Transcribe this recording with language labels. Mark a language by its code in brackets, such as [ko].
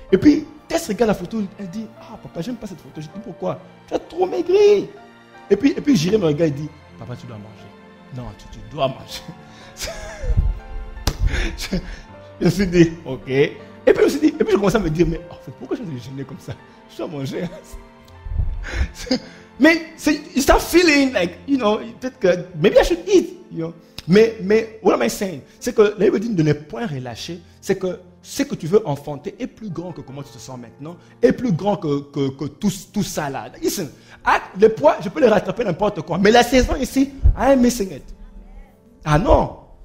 [fr] Et puis Tess regarde la photo, elle dit, ah papa, j'aime pas cette photo. Je dis, pourquoi? Tu as trop maigri. Et puis Jéré me regarde et dit, papa, tu dois manger. Non, tu dois manger. Je me suis dit, ok. Et puis je commençais à me dire, mais en fait, pourquoi je suis gêné comme ça? Je dois manger. [en] Mais you start feeling like, you know, [fr] peut-être que [en] maybe I should eat, you know. Mais what am I saying? [fr] C'est que la Bible dit de ne point relâcher, c'est que ce que tu veux enfanter est plus grand que comment tu te sens maintenant, est plus grand que tout ça là. Listen, les poids, je peux les rattraper n'importe quoi, mais la saison ici, [en] I am missing it. [fr] Ah non.